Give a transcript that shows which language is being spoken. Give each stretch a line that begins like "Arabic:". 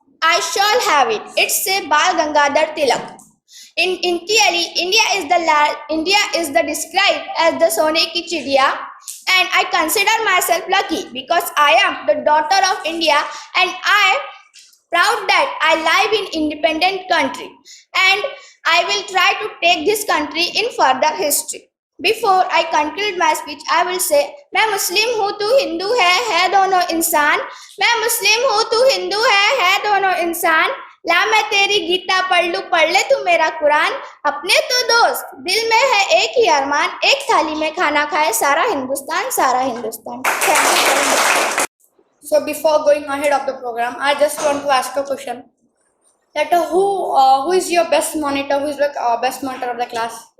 English: I shall have it. It's a Bal Gangadhar Tilak. In theory, India is the described as the Sone ki Chidiya, and I consider myself lucky because I am the daughter of India and I am proud that I live in independent country and I will try to take this country in further history. Before I conclude my speech, I will say,
Hindi: मैं मुस्लिम हूँ तू हिंदू है दोनों इंसान. मैं मुस्लिम हूँ तू हिंदू है दोनों इंसान. ला मैं तेरी गीता पढ़ ले तू मेरा कुरान. अपने तो दोस्त दिल में है एक ही अरमान. एक थाली में खाना खाए सारा हिंदुस्तान, सारा Hindustan.
English: So before going ahead of the program, I just want to ask a question. That who is your best monitor? Who is the best monitor of the class?